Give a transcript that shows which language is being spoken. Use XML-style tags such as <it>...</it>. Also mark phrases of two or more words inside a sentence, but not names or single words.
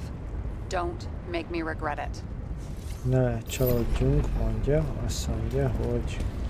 <en>Don't make me regret it.</en> <hu>Ne csalódjunk, mondja. Azt mondja, hogy</hu>